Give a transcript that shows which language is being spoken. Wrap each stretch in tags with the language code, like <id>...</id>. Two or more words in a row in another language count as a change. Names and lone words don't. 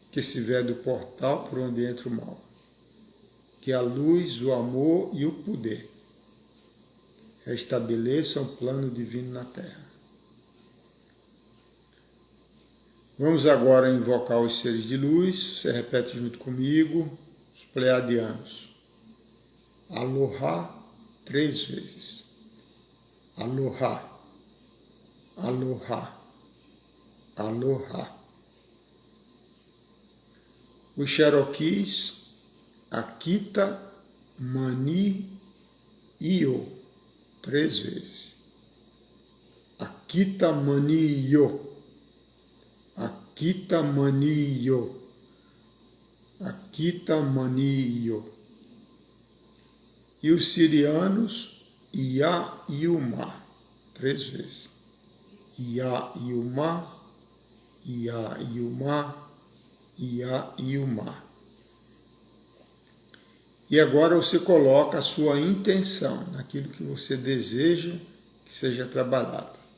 <pt>que se vê do portal por onde entra o mal, que a luz, o amor e o poder restabeleçam o plano divino na Terra. Vamos agora invocar os seres de luz. Você repete junto comigo, os pleiadianos. Aloha 3 vezes. Aloha, aloha, aloha. Os Cherokees, Akita, Mani, Io, 3 vezes. Akita, Mani, Io. Akita, Mani, Io. Akita, Mani, Io. E os sirianos, Ia e Uma, 3 vezes. Ia e Uma, Ia e Uma, Ia e Uma. E agora você coloca a sua intenção naquilo que você deseja que seja trabalhado.</pt>